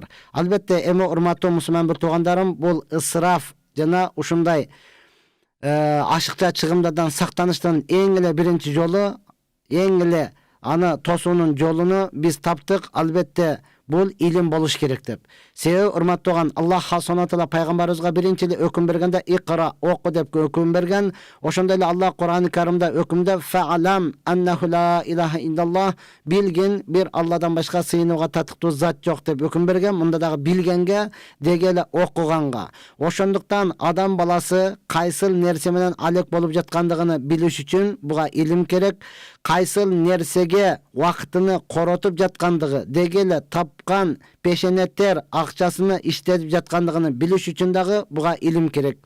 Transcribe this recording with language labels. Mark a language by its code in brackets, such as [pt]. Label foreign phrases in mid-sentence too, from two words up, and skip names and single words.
[ky] Албетте, эми урматтуу мусулман бир туугандарым, бул ысыраф жана ушундай ашыкча чыгымдардан сактаныштын эң эле биринчи жолу, эң эле аны тосуунун жолуну биз таптык. Албетте, бул илим болуш керек деп. Себеби урматтууган, [ar] الله سبحانه تعالى [ky] пайгамбарыбызга биринчи эле өкүм бергенде икра, оку деп өкүм берген. Ошондой эле Аллах Кур'ан-ы Каримде өкүмдө [ar] فاعلم أنه لا إله إلا الله, [ky] билгин бир Алладан башка сыйынууга татыктуу зат жок деп өкүм берген. Мында дагы билгенге дегеле окуганга. Ошондуктан адам баласы кайсыл нерсе менен алек болуп жаткандыгын билиш үчүн буга илим керек. Кайсыл нерсеге убактыны коротуп жаткандыгы, дегеле тапкан пешенеттер акчасыны иштетип жаткандыгын билиш үчүн дагы буга илим керек.